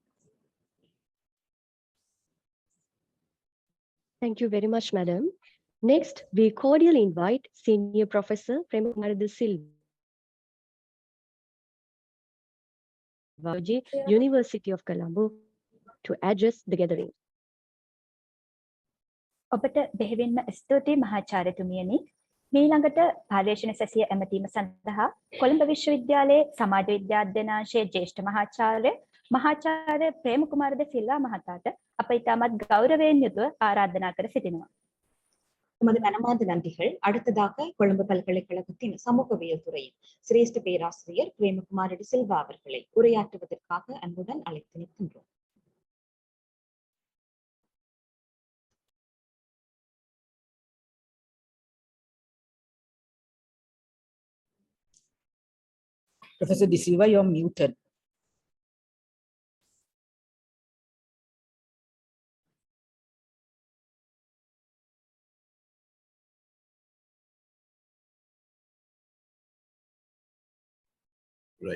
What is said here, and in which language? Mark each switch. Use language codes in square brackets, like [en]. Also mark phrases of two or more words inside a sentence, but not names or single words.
[en] Thank you very much, Madam. Next, we cordially invite Senior Professor Premakumara De Silva, University of Colombo, to address the gathering. [si] ඔබට බෙහෙවින්ම ස්තුතියි මහාචාර්යතුමියනි. මීළඟට පර්යේෂණ සැසිය ඇමතීම සඳහා කොළඹ විශ්වවිද්‍යාලයේ සමාජ විද්‍යා අධ්‍යනාංශයේ ජ්‍යෙෂ්ඨ මහාචාර්ය ප්‍රේමකුමාර ද සිල්වා මහතාට අප ඉතාමත් ගෞරවයෙන් යුතුව ආරාධනා කර සිටිනවා. [ta] உமது மனமார்ந்த நன்றிகள். அடுத்ததாக கொழும்பு பல்கலைக்கழகத்தின் சமூகவியல் துறையின் சிரேஷ்ட பேராசிரியர் பிரேமகுமார டி சில்வா அவர்களை உரையாற்றுவதற்காக அன்புடன் அழைத்து நிற்கின்றோம். [en] Professor De Silva, you're muted. Right.